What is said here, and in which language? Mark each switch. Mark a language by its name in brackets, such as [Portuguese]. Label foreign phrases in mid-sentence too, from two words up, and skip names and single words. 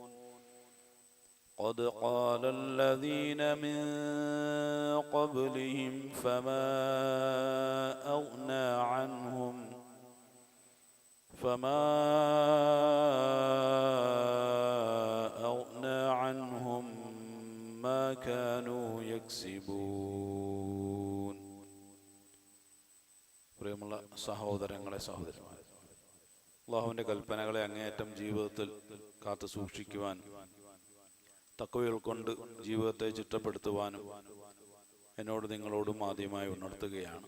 [Arabic] قد قال الذين من قبلهم فما أغنى عنهم ما كانوا يكسبون. [Malayalam] പ്രിയമുള്ള സഹോദരങ്ങളെ സഹോദരന്മാരെ, അല്ലാഹുവിൻ്റെ കൽപ്പനകളെ അങ്ങേയറ്റം ജീവിതത്തിൽ കാത്തു സൂക്ഷിക്കുവാനും തഖ്വ കൊണ്ട് ജീവിതത്തെ ചിട്ടപ്പെടുത്തുവാനും എന്നോട് നിങ്ങളോടും ആദ്യമായി ഉണർത്തുകയാണ്.